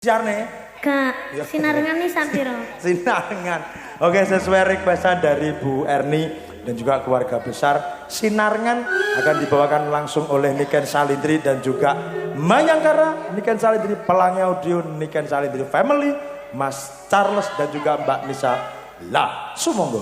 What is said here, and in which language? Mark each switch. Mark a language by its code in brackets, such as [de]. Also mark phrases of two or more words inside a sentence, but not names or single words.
[id] Siarne? Kak, sinarengan nih sampiro. Sinarengan. Oke, sesuai requestan dari Bu Erni dan juga keluarga besar, Sinarengan akan dibawakan langsung oleh Niken Salindri dan juga Mayangkara, Niken Salindri, Pelangi Audio, Niken Salindri Family, Mas Charles dan juga Mbak Nisa. [jv] Lah, sumonggo.